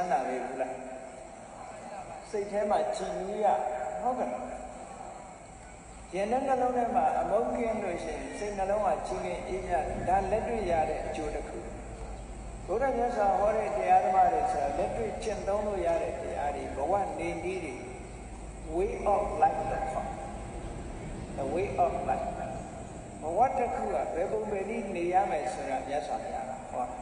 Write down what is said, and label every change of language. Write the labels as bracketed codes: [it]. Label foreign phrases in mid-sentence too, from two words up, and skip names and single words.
[my] မ်းသာပဲဘူးလားစိတ်ထဲမှာကြည်နူးရဟုတ်ကဲ့ယင်းတဲ့နှလုံးထဲမှာအမုန်းကင်းလို့ရှိရင်စိတ်နှလုံးကကြည်လင်အေးမြဒါလက်တွေ့ရတဲ့အကျိုးတစ်ခုဘုရားမြတ်စွာဟောတဲ့တရားဓမ္မတွေဆိုတာလက်တွေ့ကျင့်သုံးလို့ရတဲ့တရားတွေဘဝနေနည်းတွေ [en] way of life [my] လို့ခေါ် [en] the way of life [my] ဘဝတစ်ခုကဘယ်ပုံပဲနည်းနေရမယ်ဆိုတာမြတ်စွာဘုရားကဟော